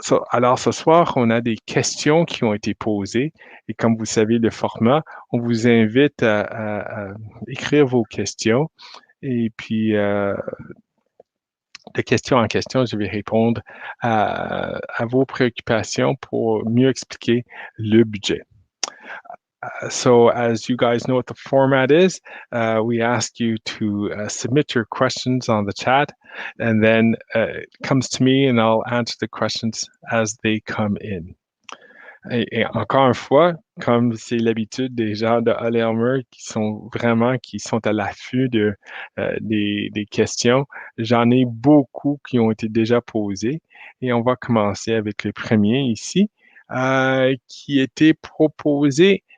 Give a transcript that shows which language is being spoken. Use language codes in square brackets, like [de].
[fr] Alors ce soir, on a des questions qui ont été posées et comme vous savez le format, on vous invite à écrire vos questions et puis de question en question, je vais répondre à vos préoccupations pour mieux expliquer le budget. [en] So as you guys know what the format is, we ask you to submit your questions on the chat, and then it comes to me and I'll answer the questions as they come in. [fr] Et encore une fois, comme c'est l'habitude des gens de Hall-Elmer qui sont à l'affût des questions, j'en ai beaucoup qui ont été déjà posées et on va commencer avec le premier ici, qui était proposé.